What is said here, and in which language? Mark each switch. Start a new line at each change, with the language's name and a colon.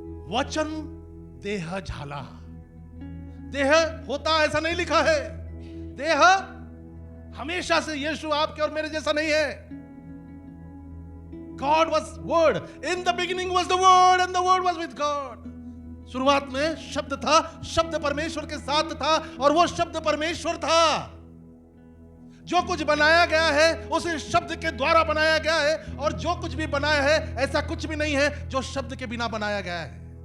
Marathi: वचन देह झाला।
Hindi: देह होता ऐसा नहीं लिखा है। देह हमेशा से यीशु आपके और मेरे जैसा नहीं है।
English: God was word. In the beginning was the word and the word was with God.
Hindi: शुरुआत में शब्द था, शब्द परमेश्वर के साथ था, और वो शब्द परमेश्वर था। जो कुछ बनाया गया है उसे शब्द के द्वारा बनाया गया है, और जो कुछ भी बनाया है ऐसा कुछ भी नहीं है जो शब्द के बिना बनाया गया है।